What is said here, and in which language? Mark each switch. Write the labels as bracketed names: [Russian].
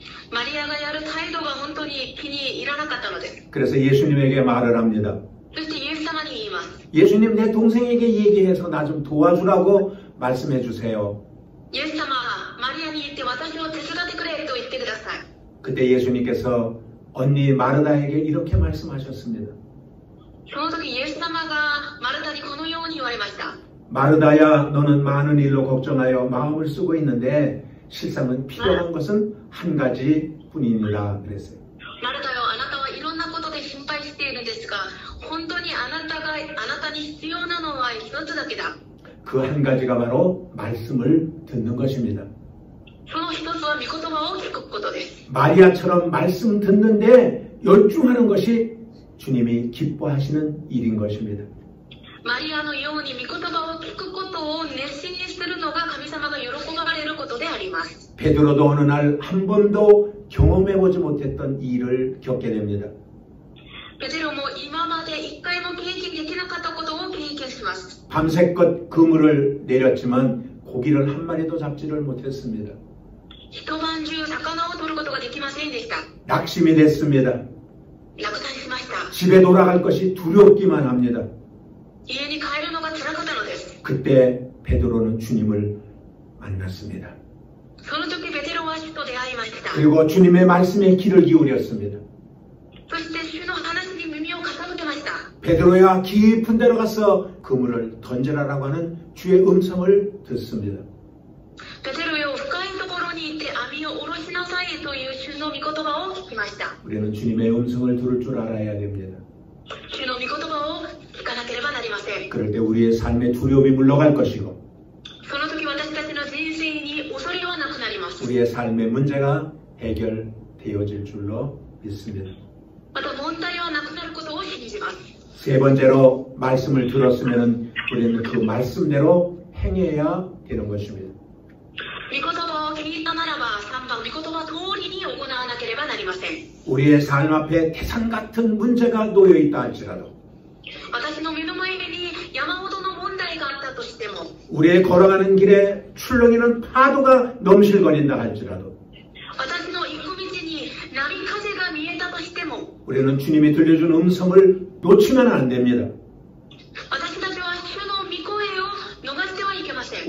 [Japanese] マリアがやる態度が本当に気に入らなかったのです。 [Korean] 그래서 예수님에게 말을 합니다. [Japanese] そしてイエス様に言います。 [Korean] 예수님 내 동생에게 얘기해서 나 좀 도와주라고 말씀해 주세요. [Japanese] イエス様、マリアに言って私を手伝ってくれと言ってください。 [Korean] 그때 예수님께서 언니 마르다에게 이렇게 말씀하셨습니다. [Japanese] その時イエス様がマルタにこのように言われました。 [Korean] 마르다야 너는 많은 일로 걱정하여 마음을 쓰고 있는데 실상은 필요한 것은 한 가지 뿐입니다. 그랬어요. [Japanese] マルタよ、あなたはいろんなことで心配しているんですが、本当にあなたに必要なのは一つだけだ。 [Korean] 그 한 가지가 바로 말씀을 듣는 것입니다. [Japanese] その一つは御言葉を聞くことです。 [Korean] 마리아처럼 말씀 듣는데 열중하는 것이 주님이 기뻐하시는 일인 것입니다. [Japanese] マリアのように御言葉を聞くことを熱心にするのが神様が喜ばれることであります。 [Korean] 베드로도 어느 날 한 번도 경험해보지 못했던 일을 겪게 됩니다. [Japanese] ペテロも今まで一回も経験できなかったことを経験します。 [Korean] 밤새껏 그물을 내렸지만 고기를 한 마리도 잡지를 못했습니다. [Japanese] 一晩中魚を取ることができませんでした。 [Korean] 낙심이 됐습니다. [Japanese] 落胆しました。 [Korean] 집에 돌아갈 것이 두렵기만 합니다. [Japanese] 家に帰るのが辛かったのです。 [Korean] 그때 베드로는 주님을 만났습니다. [Japanese] その時ペテロは主と出会いました。 [Korean] 그리고 주님의 말씀에 귀를 기울였습니다. [Japanese] そして主の話に耳を傾けました。 [Korean] 베드로야 깊은 데로 가서 그물을 던져라라고 하는 주의 음성을 듣습니다. [Japanese] ペテロよ、深いところに行って網を下ろしなさいという主の御言葉を聞きました。 [Korean] 우리는 주님의 음성을 들을 줄 알아야 됩니다. [Japanese] 主の御言葉を聞かなければなりません。 [Korean] 그럴 때 우리의 삶의 두려움이 물러갈 것이고 [Japanese] その時私たちの人生に恐れはなくなります。 [Korean] 우리의 삶의 문제가 해결되어질 줄로 믿습니다. [Japanese] また問題はなくなることを信じます。 [Korean] 세 번째로 말씀을 들었으면 우리는 그 말씀대로 행해야 되는 것입니다. [Japanese] 御言葉を聞いたならば3番、御言葉通りに行わなければなりません。 [Korean] 우리의 삶 앞에 태산 같은 문제가 놓여 있다 할지라도 [Japanese] 私の目の前に山ほどの問題があったとしても [Korean] 우리의 걸어가는 길에 출렁이는 파도가 넘실거린다 할지라도 [Japanese] 私の行く道に波風が見えたとしても [Korean] 우리는 주님이 들려준 음성을 놓치면 안 됩니다. [Japanese] 私たちは主の御声を逃してはいけません。